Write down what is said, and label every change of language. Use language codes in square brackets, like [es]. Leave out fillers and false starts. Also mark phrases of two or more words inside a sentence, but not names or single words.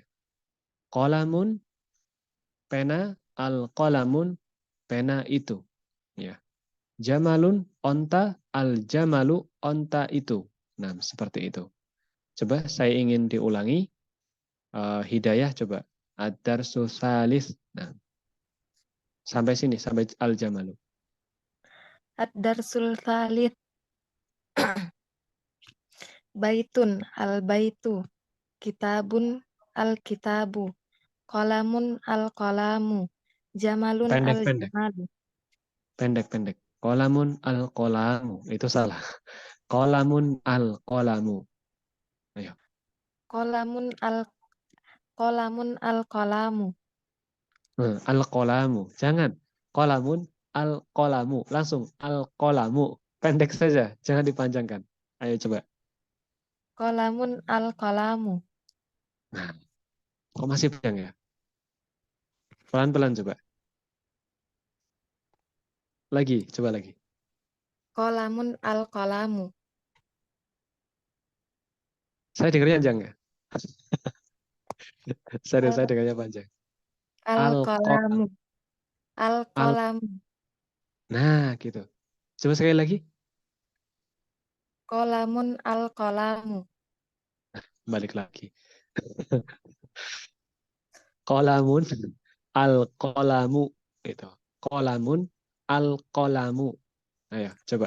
[id] Qalamun, pena, al-qalamun, pena itu. Ya. Jamalun, onta, al-jamalu, onta itu. Nah, seperti itu. Coba saya ingin diulangi. Hidayah coba. [ar] الدرس الثالث. [id] Nah, sampai sini, sampai al-jamalu. [ar] الدرس الثالث. بيت البيت. كتاب الكتاب. قلم القلم. Jamalun [id] Pendek-pendek. [ar] al-jamalu. [id] Pendek-pendek. [ar] قلم القلم. [id] Itu salah. [ar] قلم القلم. Ayo. قلم القلم. Al-qalamu. Jangan. قلم القلم. [id] Langsung al-qalamu. Pendek saja. Jangan dipanjangkan. Ayo coba. [ar] قلم القلم. [id] Nah, kok masih panjang ya? Pelan-pelan coba. Lagi. Coba lagi. [ar] قلم القلم. [id] Saya dengarnya panjang ya? Serius, saya dengarnya panjang. [ar] Al-qalamu. Al-qalamu. Al Al-qalamu. [id] Nah, gitu. Coba sekali lagi. [ar] قلم القلم. [id] Balik lagi. [ar] قلم القلم. [id] Itu. [ar] قلم القلم. [id] Ayo, coba.